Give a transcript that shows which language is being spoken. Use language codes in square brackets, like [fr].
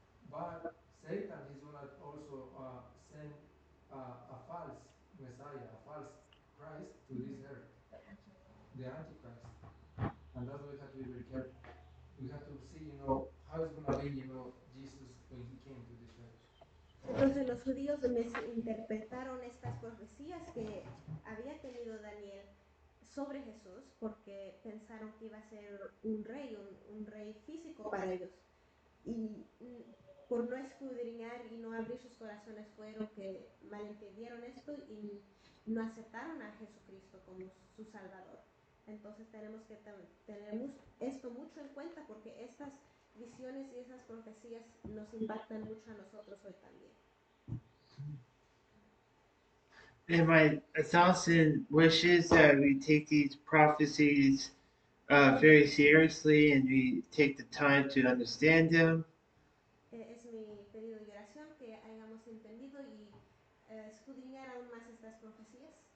[en] But Satan is gonna also send a false Messiah, a false Christ to this earth, the Antichrist. And that's why we have to be very careful. We have to see, how it's gonna be, Jesus when he came to this earth. [es] Entonces los judíos interpretaron estas profecías que había tenido Daniel sobre Jesús porque pensaron que iba a ser un rey, un rey físico para ellos. Y por no escudriñar y no abrir sus corazones fueron que malentendieron esto y no aceptaron a Jesucristo como su Salvador. Entonces tenemos que tener esto mucho en cuenta porque estas visiones y esas profecías nos impactan mucho a nosotros hoy también. [en] And my thoughts and wishes that we take these prophecies very seriously and we take the time to understand them. [es] Es mi pedido y oración que hayamos entendido y escudriñar aún más estas profecías.